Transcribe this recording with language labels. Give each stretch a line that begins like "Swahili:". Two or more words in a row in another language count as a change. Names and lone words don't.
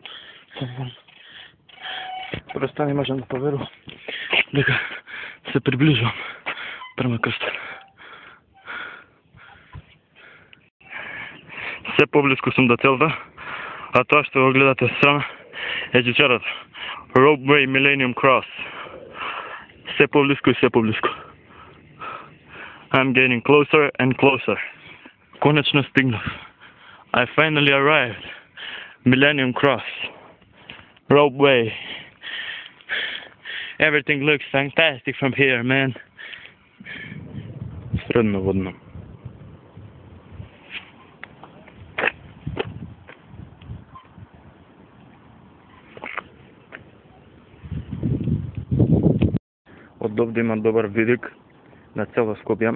Macedonian: Просто не можам да поверувам дека се приближувам према крстот. Се поблиску сум до целта, а тоа што го гледате страна е џичарот Ropeway Millennium Cross. Се поблиску и се поблиску.
English: I'm getting closer and closer.
Macedonian: Конечно стигнав.
English: I finally arrived. Millennium Cross. Ropeway. Everything looks fantastic from here, man.
Macedonian: Средно водно. Од овде има добар видик на цело Скопје.